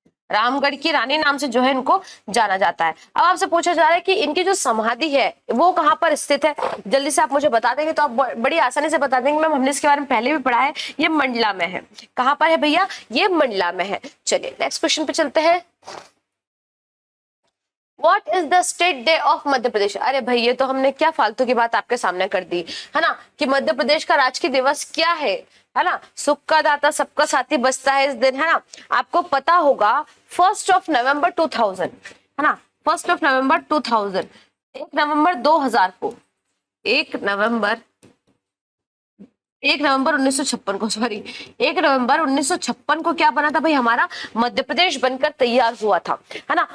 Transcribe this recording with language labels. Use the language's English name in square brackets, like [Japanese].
[Hindi] रामगढ़ की रानी नाम से जो है इनको जाना जाता है। अब आपसे पूछा जा रहा है कि इनकी जो समाधि है वो कहाँ पर स्थित है? जल्दी से आप मुझे बता देंगे तो आप बड़ी आसानी से बता देंगे। मैम हमने इसके बारे में पहले भी पढ़ा है, ये मंडला में है। कहाँ पर है भैया? ये मंडला में है। चलिए नेक्स्ट क्वेश्चन पे चलते हैं। [English] What is the state day of Madhya Pradesh? [Hindi] अरे भाई ये तो हमने क्या फालतू की बात आपके सामने कर दी है ना, कि मध्य प्रदेश का राजकीय दिवस क्या है ना, सुख का दाता सबका साथी बसता है इस दिन, है ना। आपको पता होगा 1 नवंबर 2000, है ना, 1 नवंबर 2000, 1 नवंबर 2000 को, 1 नवंबर 1956 को, सॉरी 1 नवंबर 1956 को क्या बना था भाई, हमारा मध्य प्रदेश बनकर तैयार हुआ था, है ना।